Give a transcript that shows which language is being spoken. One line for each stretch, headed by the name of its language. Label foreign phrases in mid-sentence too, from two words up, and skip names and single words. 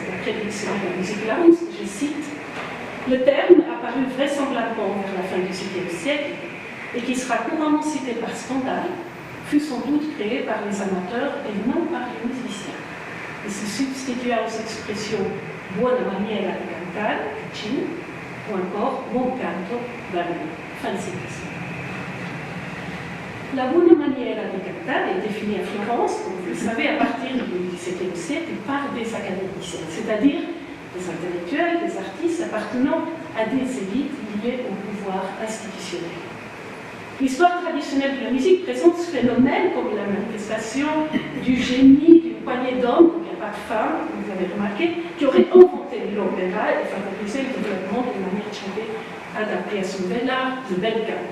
French: Après l'édition de la musique Larousse, je cite, le terme apparu vraisemblablement vers la fin du XVIIe siècle et qui sera couramment cité par Stendhal, fut sans doute créé par les amateurs et non par les musiciens. Il se substitua aux expressions
Italian: buona maniera di cantare,
French: Caccini, ou encore
Italian: buon canto,
French: Bernini. Fin de citation.
Italian: La buona maniera di cantare
French: est définie à Florence, comme vous le savez, à partir du XVIIe siècle par des académiciens, c'est-à-dire des intellectuels, des artistes appartenant à des élites liées au pouvoir institutionnel. L'histoire traditionnelle de la musique présente ce phénomène comme la manifestation du génie d'une poignée d'hommes, il n'y a pas de femmes, vous avez remarqué, qui auraient inventé l'opéra et favorisé le développement d'une manière de chanter adaptée à ce nouvel art, le
Italian: bel canto.